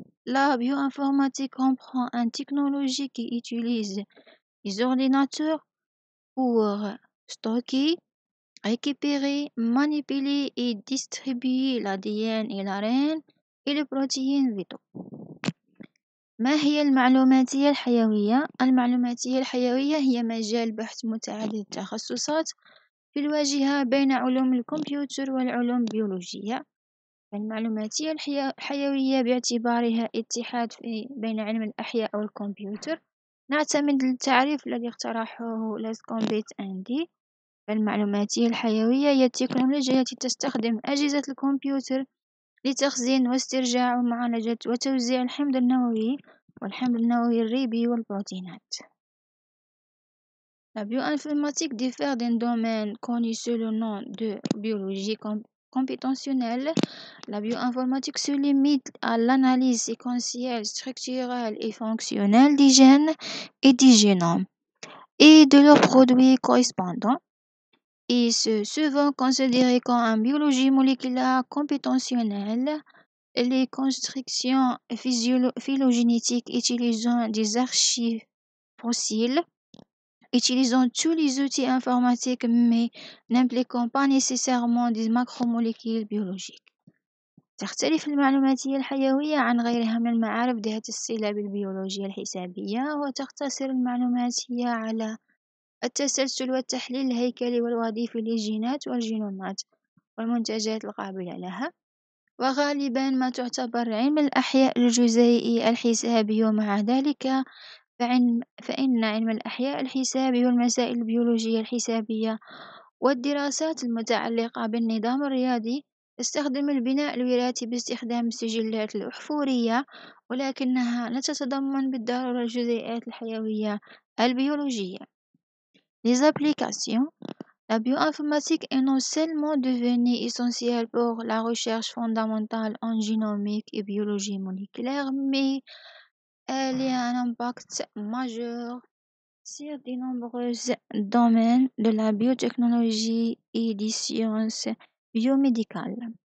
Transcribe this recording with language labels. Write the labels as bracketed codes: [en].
[fr] La bioinformatique comprend une technologie qui utilise les ordinateurs pour stocker, récupérer, manipuler et distribuer l'ADN et l'ARN et les protéines vitaux. [ar] ما هي المعلوماتية الحيوية؟ المعلوماتية الحيوية هي مجال بحث متعدد التخصصات في الواجهة بين علوم الكمبيوتر والعلوم البيولوجية. المعلوماتية الحيوية باعتبارها اتحاد بين علم الأحياء والكمبيوتر، نعتمد التعريف الذي اقترحه لاسكومبيت أندي. المعلوماتية الحيوية هي التكنولوجيا التي تستخدم أجهزة الكمبيوتر لتخزين واسترجاع ومعالجة وتوزيع الحمض النووي والحمض النووي الريبي والبروتينات. [fr] La bioinformatique diffère d'un domaine connu sous le nom de biologie computationnelle. La bioinformatique se limite à l'analyse séquentielle, structurelle et fonctionnelle des gènes et des génomes et de leurs produits correspondants. Et ce souvent considéré comme une biologie moléculaire computationnelle. Les constructions phylogénétiques utilisant des archives fossiles, utilisant tous les outils informatiques mais n'impliquant pas nécessairement des macromolécules biologiques. [ar] تختلف المعلوماتية الحيوية عن غيرها من المعارف ذات الصلة بالبيولوجيا الحسابية، وتقتصر المعلوماتية على التسلسل والتحليل الهيكلي والوظيفي للجينات والجينومات والمنتجات القابلة لها. وغالبا ما تعتبر علم الأحياء الجزيئي الحسابي، ومع ذلك فإن علم الأحياء الحسابي والمسائل البيولوجية الحسابية والدراسات المتعلقة بالنظام الرياضي تستخدم البناء الوراثي باستخدام السجلات الأحفورية، ولكنها لا تتضمن بالضرورة الجزيئات الحيوية البيولوجية. [fr] Les applications. La bioinformatique est non seulement devenue essentielle pour la recherche fondamentale en génomique et biologie moléculaire, mais elle a un impact majeur sur de nombreux domaines de la biotechnologie et des sciences biomédicales.